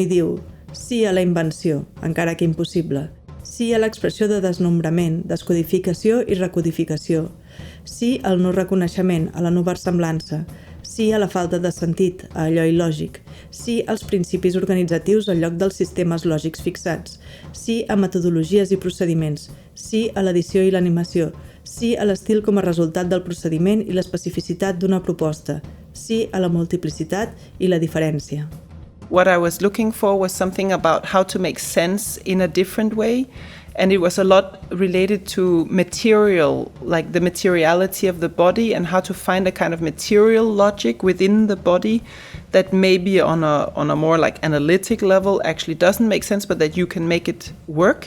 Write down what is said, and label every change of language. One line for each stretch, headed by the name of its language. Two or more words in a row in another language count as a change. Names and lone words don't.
Catalan: hi diu sí a la invenció, encara que impossible, sí a l'expressió de desnombrament, descodificació i recodificació, sí al no reconeixement, a la no versemblança, sí a la falta de sentit, a allò il·lògic, sí als principis organitzatius al lloc dels sistemes lògics fixats, sí a metodologies i procediments, sí a l'edició i l'animació, sí a l'estil com a resultat del procediment i l'especificitat d'una proposta, sí a la multiplicitat i la diferència.
English: What I was looking for was something about how to make sense in a different way. And it was a lot related to material, like the materiality of the body, and how to find a kind of material logic within the body that maybe on a more like analytic level actually doesn't make sense, but that you can make it work.